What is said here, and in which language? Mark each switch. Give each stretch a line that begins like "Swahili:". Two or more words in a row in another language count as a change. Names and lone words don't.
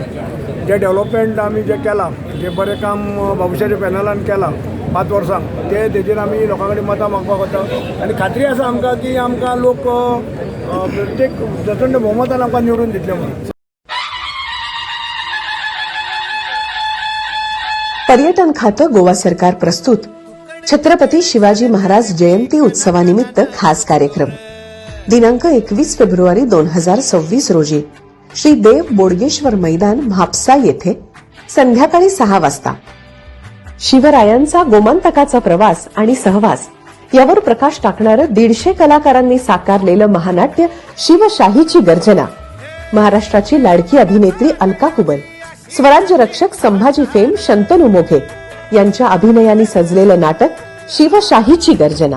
Konkani: जे डेव्हलपमेंट आमी जें केलां, जें बरें काम बाबूशाच्या पॅनलान केलां 5 वर्सांक, ते तेजेर आमी लोकां कडेन मतां मागपाक वता आनी खात्री आसा आमकां की आमकां लोक प्रत्येक प्रचंड भोवमतान आमकां निवडून दितले म्हणून.
Marathi: पर्यटन खातं गोवा सरकार प्रस्तुत छत्रपती शिवाजी महाराज जयंती उत्सवानिमित्त खास कार्यक्रम दिनांक 21 फेब्रुवारी 2026 रोजी श्री देव बोडगेश्वर मैदान म्हापसा येथे संध्याकाळी 6 वाजता. शिवरायांचा गोमंतकाचा प्रवास आणि सहवास यावर प्रकाश टाकणारं 150 कलाकारांनी साकारलेलं महानाट्य शिवशाहीची गर्जना, महाराष्ट्राची लाडकी अभिनेत्री अलका कुबल, स्वराज्य रक्षक संभाजी फेम शंतनू मोघे यांच्या अभिनयाने सजलेलं नाटक शिवशाहीची गर्जना.